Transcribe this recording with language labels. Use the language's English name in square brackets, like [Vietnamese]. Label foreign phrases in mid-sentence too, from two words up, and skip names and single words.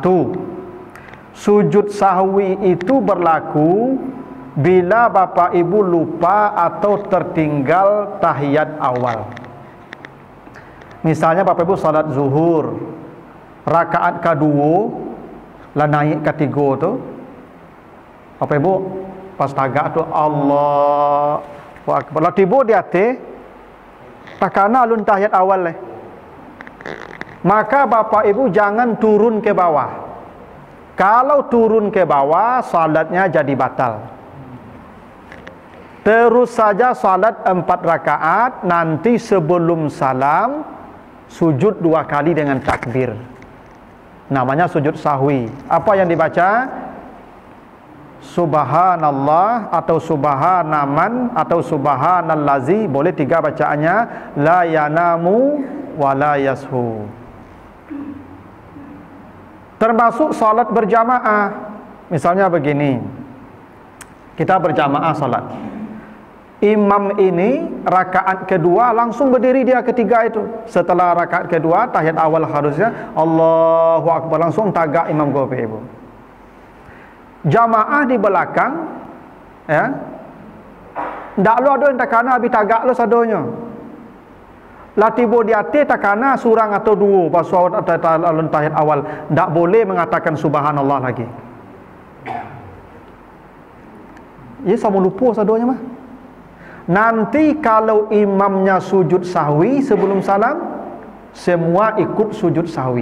[Indonesian] Sujud sahwi itu berlaku bila bapak ibu lupa atau tertinggal tahiyat awal. Misalnya bapak ibu salat zuhur, rakaat kedua lah naik ketiga tu, bapak ibu pas tagak tu [Arabic] الله أكبر, [Indonesian] lah tiba di atas takana alun tahiyat awal leh. Maka bapak ibu jangan turun ke bawah. Kalau turun ke bawah, salatnya jadi batal. Terus saja salat 4 rakaat, nanti sebelum salam sujud 2 kali dengan takbir. Namanya sujud sahwi. Apa yang dibaca? Subhanallah atau subhanaman atau subhanallazi. Boleh 3 bacaannya. [Arabic] لا ينام ولا يسهو. [Indonesian] Termasuk salat berjamaah. Misalnya begini, kita berjamaah salat. Imam ini rakaat kedua langsung berdiri dia ketiga itu. Setelah rakaat kedua tahiyat awal harusnya [Arabic] الله أكبر, [Indonesian] langsung tagak imam gope ibu. [Minangkabau] Jamaah di belakang, ya, ndak lo ada yang takana habis tagak lo sadonya. [Indonesian] Lah tiba di atas takana surang atau 2 pas alun tahiyat awal, ndak boleh mengatakan subhanallah lagi. [Minangkabau] Ya sama lupa sadonya mah. [Indonesian] Nanti kalau imamnya sujud sahwi sebelum salam, semua ikut sujud sahwi.